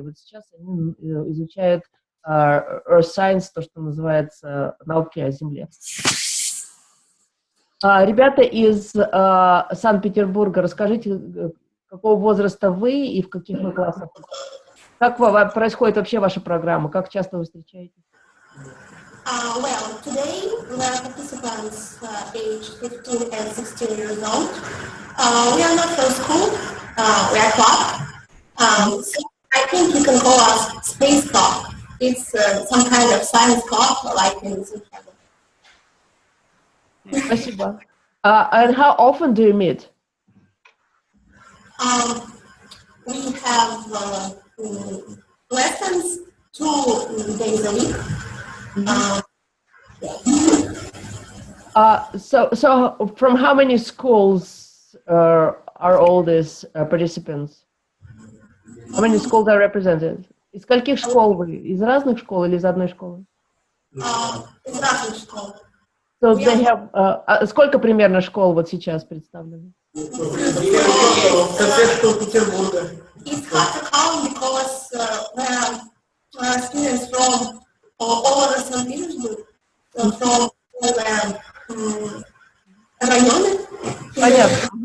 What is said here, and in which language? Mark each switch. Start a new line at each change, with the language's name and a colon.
Russian: Вот сейчас они изучают Earth Science, то, что называется науки о Земле. Ребята из Санкт-Петербурга, расскажите, какого возраста вы и в каких вы классах? Как происходит вообще ваша программа? Как часто вы встречаетесь?
English: Well, today we are participants aged 15 and 16 years old. We are not from school, we are club. So I think you can call us space club. It's some kind of science club like in September.
Russian: Спасибо.
English: And how often do you meet? We have lessons 2 days a week. So from how many schools are all these participants? How many schools are represented?
Russian: Из скольких школ вы? Из разных школ или из одной школы? Из разных школ.
English: So they have,
Russian: сколько примерно школ вот сейчас представлены?
English: It's hard to count because there are students from all over St. Petersburg, from районы.